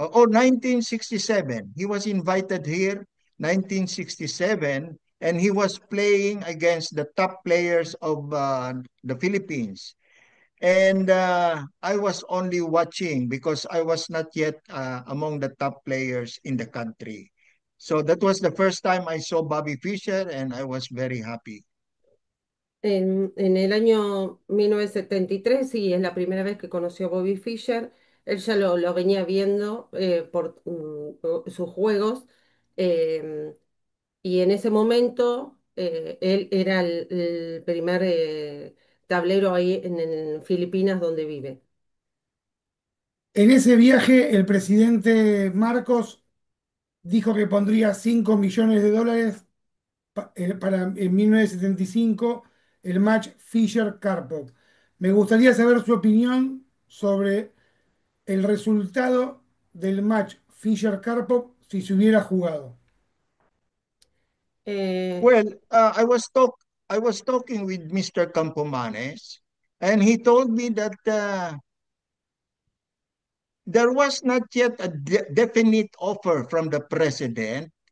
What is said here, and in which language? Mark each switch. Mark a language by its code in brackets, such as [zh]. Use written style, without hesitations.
[en] 1967. He was invited here 1967 and he was playing against the top players of the Philippines. And I was only watching because I was not yet among the top players in the country. So that was the first time I saw Bobby Fischer and I was very happy. [es] En el año 1973, sí, es la primera vez que conoció a Bobby Fischer. Él ya lo venía viendo por sus juegos. em, y en ese momento él era el primer tablero ahí en Filipinas donde vive. En ese viaje, el presidente Marcos dijo que pondría 5 millones de dólares para en 1975 el match Fischer-Karpov. Me gustaría saber su opinión sobre el resultado del match Fischer-Karpov si se hubiera jugado. Eh, [en] Well, I was talking with Mr. Campomanes and he told me that there was not yet a definite offer from the president.